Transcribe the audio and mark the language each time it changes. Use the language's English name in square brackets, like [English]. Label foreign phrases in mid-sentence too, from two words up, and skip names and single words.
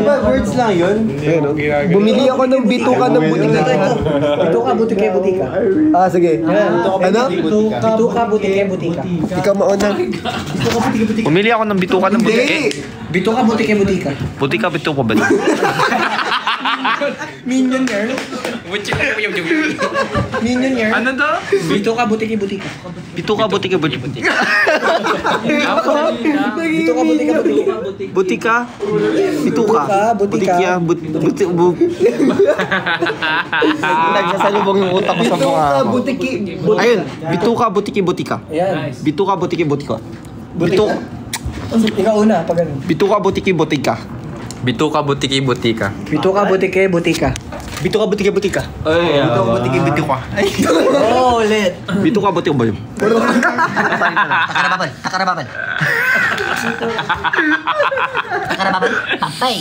[Filipino] Words lang yun? Bumili ako ng bituka ng butika. Bituka, butike, butika. Ah, sige. Ano? Bituka, butike, butika. Ikaw mauna. Pumili ako ng bituka ng butike. Bituka, butike, butika. Butika, bituka ba? [English] Minion girl. Minion girl. [Filipino] Ano to? Bituka, butike, butika. Bituka, butika, butika. Bituka, butike, butika. Butika? Bituka? Butika. Nagsasalubong yung utak ko sa mukha Bituka, ko. butiki. Ayun, bituka, butiki, butika. Ayan. Bituka, butiki, butika. Butika. Ikaw una, pag ganun. Bituka, butiki, butika. Bituka, butiki, butika. Bituka, butike, butika. Bituka, butike, butika. Bituka, butiki, butika. Oh, ulit. Bituka, butika, butika. Takarababal. Takarababal. Patay.